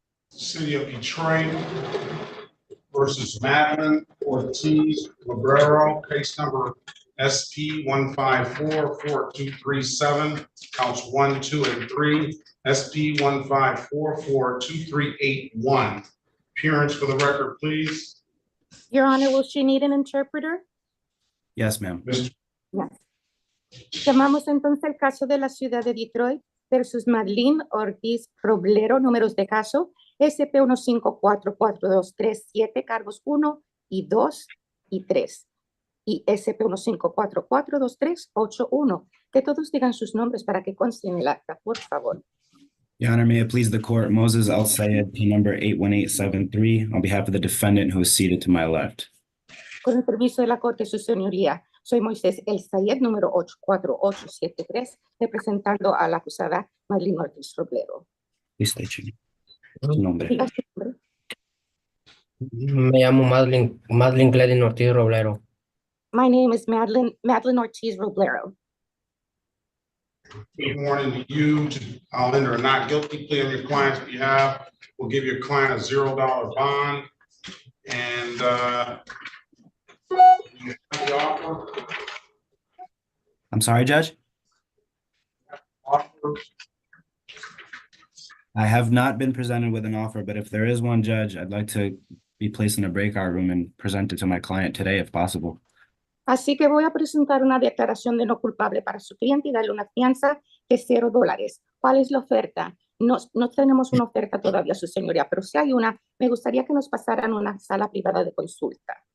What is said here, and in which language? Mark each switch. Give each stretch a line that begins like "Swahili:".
English: City of Detroit versus Madeline Ortiz Roblero, case number SP 1544237, counts 1, 2, and 3. SP 1544238. Appearance for the record, please. Your Honor, will she need an interpreter? Yes, ma'am. Yes.
Spanish: Llamamos entonces el caso de la ciudad de Detroit versus Madeline Ortiz Roblero, números de caso SP 1544237, cargos 1 y 2 y 3. Y SP 154423881. Que todos digan sus nombres para que conste en el acta, por favor.
English: Your Honor, may it please the court, Moses Al Sayed, P number 81873, on behalf of the defendant who is seated to my left.
Spanish: Con el permiso de la Corte, su señoría, soy Moisés El Sayed, número 84873, representando a la acusada Maylin Ortiz Roblero.
English: Please state your name.
Spanish: Su nombre. Diga su nombre. Me llamo Madeline Gladys Ortiz Roblero.
English: My name is Madeline Ortiz Roblero. Good morning to you. I'll enter a not guilty plea on your client's behalf. We'll give your client a $0 bond. And you have the offer. I'm sorry, Judge? Offer. I have not been presented with an offer, but if there is one, Judge, I'd like to be placed in a breakout room and present it to my client today if possible.
Spanish: Así que voy a presentar una declaración de no culpable para su cliente y darle una fianza de $0. ¿Cuál es la oferta? No tenemos una oferta todavía, su señoría, pero si hay una, me gustaría que nos pasaran a una sala privada de consulta.